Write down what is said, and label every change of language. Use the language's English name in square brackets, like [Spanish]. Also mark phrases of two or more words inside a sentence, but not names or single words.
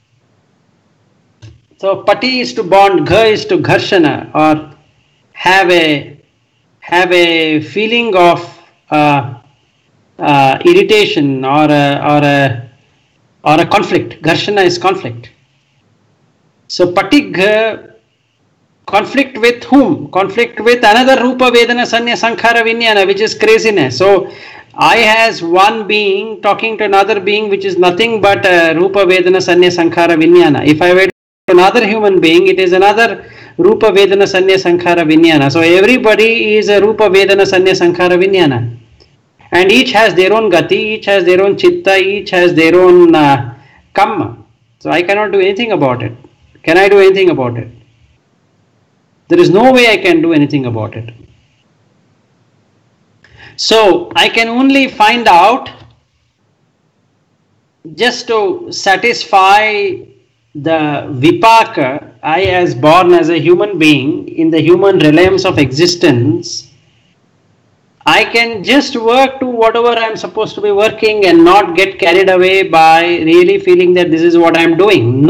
[English] So pati is to bond, gha is to gharshana, or have a feeling of irritation or a conflict. Gharshana is conflict. So patigh, conflict with whom? Conflict with another [Pali] rupa vedana sanya sankhara vinyana, [English] which is craziness. So I as one being talking to another being which is nothing but [Pali] rupa vedana sanya sankhara vinyana. [English] If I were to another human being, it is another [Pali] rupa vedana sanya sankhara vinyana. [English] So everybody is a [Pali] rupa vedana sanya sankhara vinyana. [English] And each has their own gati, each has their own chitta, each has their own kamma. So I cannot do anything about it. Can I do anything about it? There is no way I can do anything about it. So I can only find out, just to satisfy the vipaka, I as born as a human being in the human realms of existence, I can just work to whatever I am supposed to be working and not get carried away by really feeling that this is what I am doing.